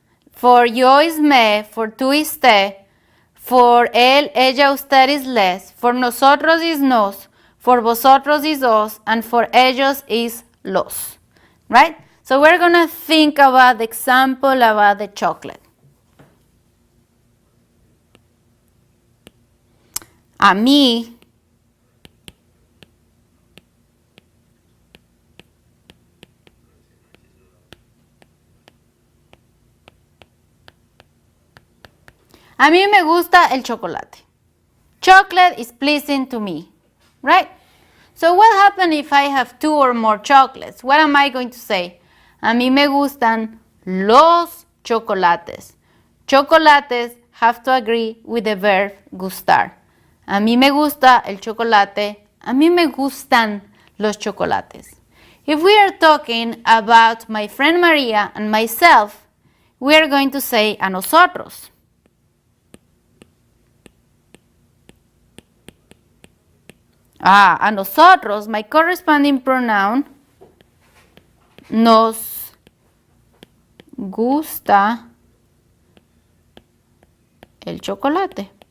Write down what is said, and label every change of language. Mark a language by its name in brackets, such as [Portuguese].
[English] For yo is me, for tú is te, for él, ella, usted is les, for nosotros is nos, for vosotros is os, and for ellos is los. Right? So we're going to think about the example about the chocolate. [Spanish] A mí me gusta el chocolate. [English] Chocolate is pleasing to me, right? So what happens if I have 2 or more chocolates? What am I going to say? [Spanish] A mí me gustan los chocolates. [English] Chocolates have to agree with the verb gustar. [Spanish] A mí me gusta el chocolate. A mí me gustan los chocolates. [English] If we are talking about my friend Maria and myself, we are going to say a nosotros. [Spanish] A nosotros, [English] my corresponding pronoun, [Spanish] nos gusta el chocolate.